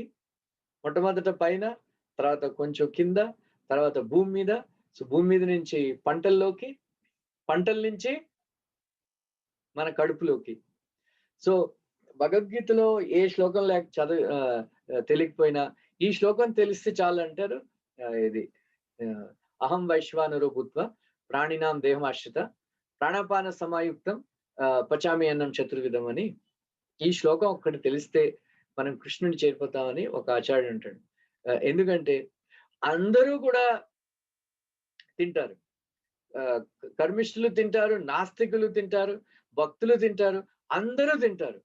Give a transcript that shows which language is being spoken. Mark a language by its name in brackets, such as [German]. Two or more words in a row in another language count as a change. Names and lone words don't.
[Telugu] మొట్టమొదట పైన, తర్వాత కొంచెం కింద, తర్వాత భూమి మీద. సో భూమి మీద నుంచి పంటల్లోకి, పంటల నుంచి మన కడుపులోకి. సో భగవద్గీతలో ఏ శ్లోకం తెలియకపోయినా ఈ శ్లోకం తెలిస్తే చాలు అంటారు. [Sanskrit] ఇది అహం వైశ్వానరో భూత్వా ప్రాణినాం దేహమాశ్రిత ప్రాణాపాన సమాయుక్తం పచామి అన్నం చతుర్విధం అని. [Telugu] ఈ శ్లోకం ఒక్కటి తెలిస్తే మనం కృష్ణుని చేరిపోతామని ఒక ఆచార్యుడు అంటాడు. ఎందుకంటే అందరూ కూడా తింటారు, కర్మిష్ఠులు తింటారు, నాస్తికులు తింటారు, భక్తులు తింటారు, అందరూ తింటారు.